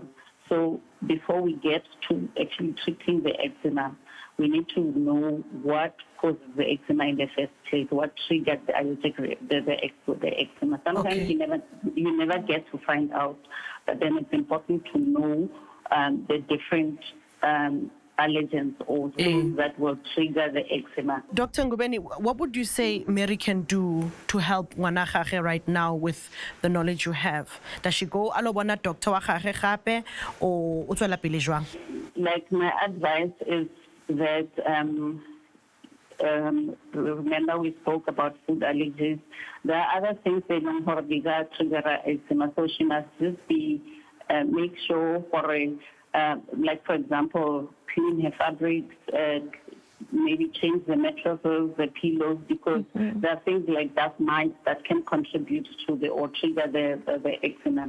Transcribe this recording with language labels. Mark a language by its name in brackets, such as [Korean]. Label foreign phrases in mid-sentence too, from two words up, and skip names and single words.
[English] So before we get to actually treating the eczema, we need to know what causes the eczema in the first place, what triggered the eczema. Sometimes you never get to find out, but then it's important to know the different allergens or things that will trigger the eczema. Dr. Ngobeni, what would you say Mary can do to help [Northern Sotho] ngwana gage [English] right now with the knowledge you have? Does she [Northern Sotho] go alo bona doctor wa gage gape o tswela pele jwang? [English] Like my advice is that remember we spoke about food allergies. There are other things that don't trigger eczema, so she must just be make sure for like for example, clean her fabrics, maybe change the mattresses, the pillows, because there are things like dust mites that can contribute to or trigger the eczema.